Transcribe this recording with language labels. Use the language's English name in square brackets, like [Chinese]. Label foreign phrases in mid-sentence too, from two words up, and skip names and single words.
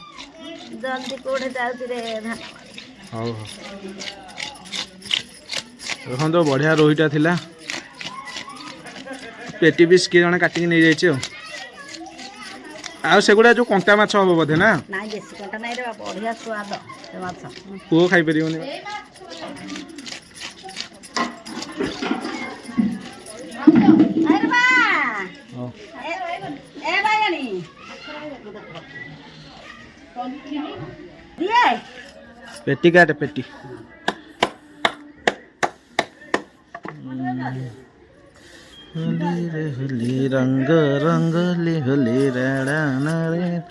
[Odia] ହଉ ଦେଖନ୍ତୁ ବଢ଼ିଆ ରୋହିଟା ଥିଲା। ପେଟି ପିସ୍ କିଏ ଜଣେ କାଟିକି ନେଇଯାଇଛି। ଆଉ ସେଗୁଡ଼ା ଯୋଉ କଣ୍ଟା ମାଛ ହବ ବୋଧେ ନା? ପୁଅ ଖାଇପାରିବନି। [Hindi] पेटी काटे पेटी। होली रे होली रंग रंगली होली राणा रे।